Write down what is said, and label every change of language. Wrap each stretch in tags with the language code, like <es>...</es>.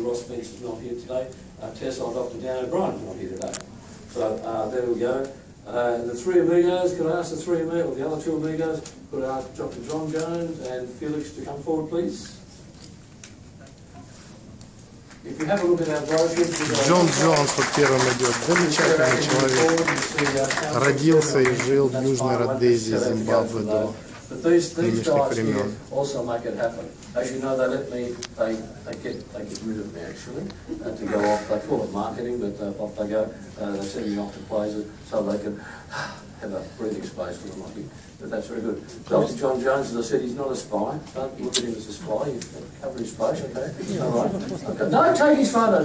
<en>Ross Spence is not here today. TESOL, Dr. Dan O'Brien is not here today. So there we go. The three amigos, could I ask the three amigos, or the other two amigos, could I ask Dr. John Jones and Felix to come forward, please? If you have a look at our brochure,</en> <ru>Джон Джонс вот первым идет. Замечательный человек. Родился и жил в Южной Родезии, Зимбабве до нынешних времен.</ru> <en>Also make it happen. As you know, they get rid of me actually to go off. They call it marketing, but off they go. They send me off to places so they can have a breathing space for them. But that's very good. Dr. John Jones, as I said, he's not a spy. Don't look at him as a spy. He's cover his face, okay? All right. Okay. No, take his photo.</en>